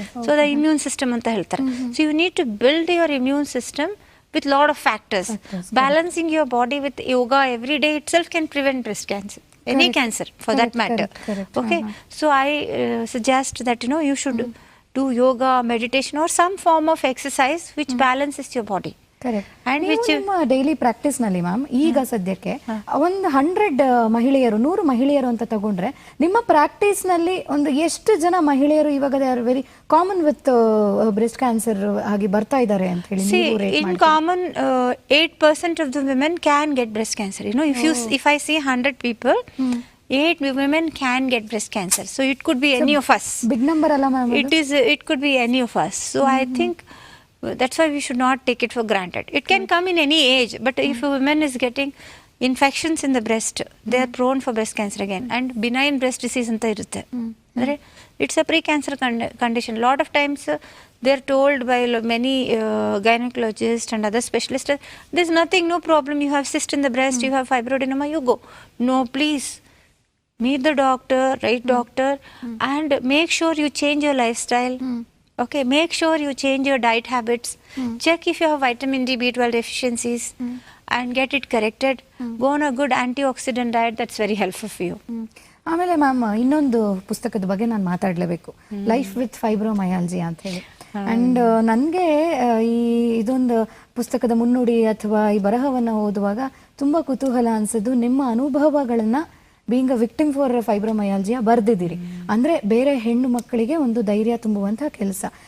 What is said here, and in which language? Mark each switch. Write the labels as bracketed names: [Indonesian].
[English] So the immune system [Kannada] anta heltare. [English] So you need to build your immune system with lot of factors. Balancing your body with yoga every day itself can prevent breast cancer, any cancer for that matter. Okay, so I suggest that, you know, you should do yoga, meditation, or some form of exercise which balances your body. [Kannada] Correct. [English] And [Kannada] ನೀವು [English] which [Kannada] ನಿಮ್ಮ daily practice ನಲ್ಲಿ ma'am ಈಗ ಸದ್ಯಕ್ಕೆ ಒಂದು 100 ಮಹಿಳೆಯರು 100 ಮಹಿಳೆಯರು ಅಂತ ತಗೊಂಡ್ರೆ ನಿಮ್ಮ ಪ್ರಾಕ್ಟೀಸ್ ನಲ್ಲಿ ಒಂದು ಎಷ್ಟು ಜನ ಮಹಿಳೆಯರು ಇವಾಗ [English] they are very common with breast cancer [Kannada] ಆಗಿ ಬರ್ತಾ ಇದ್ದಾರೆ ಅಂತ ಹೇಳಿ ನೀವು rate [English] in common 8% of the women can get breast cancer. You know, if I see 100 people, 8 women can get breast cancer. So it could be any of us. [Kannada] Big number ಅಲ್ಲ ma'am. [English] It could be any of us. So I think that's why we should not take it for granted. It can come in any age, but if a woman is getting infections in the breast, they are prone for breast cancer again. And benign breast disease [Kannada] anta irutte. [English] It's a pre-cancer condition. Lot of times they are told by many gynecologists and other specialists, there's nothing, no problem, you have cyst in the breast, you have fibroadenoma, you go. No, please meet the doctor, right doctor, and make sure you change your lifestyle. Okay, make sure you change your diet habits. Check if you have vitamin D, B12 deficiencies, and get it corrected. Go on a good antioxidant diet. That's very helpful for you. [Kannada] ಆಮೇಲೆ ma'am ಇನ್ನೊಂದು ಪುಸ್ತಕದ ಬಗ್ಗೆ ನಾನು ಮಾತಾಡಲೇಬೇಕು, life with ಫೈಬ್ರೋಮಯಾಲ್ಜಿಯಾ ಅಂತ ಹೇಳಿ. And ನನಗೆ ಇದೊಂದು ಪುಸ್ತಕದ ಮುನ್ನುಡಿ ಅಥವಾ ಈ ಬರಹವನ್ನು ಓದುವಾಗ ತುಂಬ ಕುತೂಹಲ ಅನಿಸಿದ್ದು, ನಿಮ್ಮ ಅನುಭವಗಳನ್ನು [English] being a victim for fibromyalgia [Kannada] ಬರ್ದಿದ್ದೀರಿ ಅಂದ್ರೆ ಬೇರೆ ಹೆಣ್ಣು ಮಕ್ಕಳಿಗೆ ಒಂದು ಧೈರ್ಯ ತುಂಬುವಂತಹ ಕೆಲಸ.